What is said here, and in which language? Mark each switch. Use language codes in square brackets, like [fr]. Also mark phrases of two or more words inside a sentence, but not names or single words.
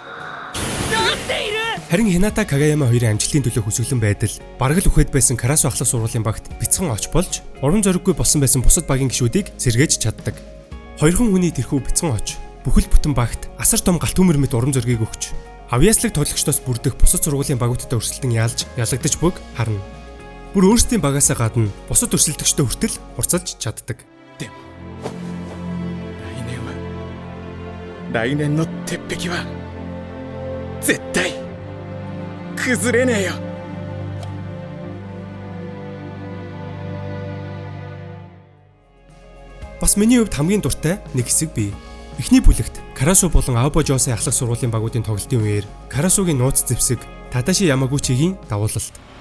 [mn] Харин Hinata Kagayama хоёрын амжилтын төлөө хүсгэлэн байдал бараг л үхээд байсан Карасу ахлах сургуулийн багт бяцхан оч болж урам зориггүй болсон байсан бусад багийн гишүүдийг сэргээж чаддаг. Хоёрхан хүний тэрхүү бяцхан оч бүхэл бүтэн багт асар том галт төмөр мэт урам зоригийг өгч авьяаслаг тоглогчдоос бүрдэх бусад сургуулийн багуудтай өрсөлдөн ялж ялагдаж бүг харна. Бүр өөрсдийн багаасаа гадна бусад өрсөлдөгчдөө хүртэл хурцлж чаддаг. [ja] 来年の鉄壁は絶対崩れねえよ。 [mn] Бас миний хувьд хамгийн дуртай нэг хэсэг бий. Эхний бүлэгт Карасу болон Аобо Жосийн ахлах сургуулийн багуудын тоглолтын үеэр Карасугийн нууц зэвсэг Тадаши Ямагучигийн давуулалт.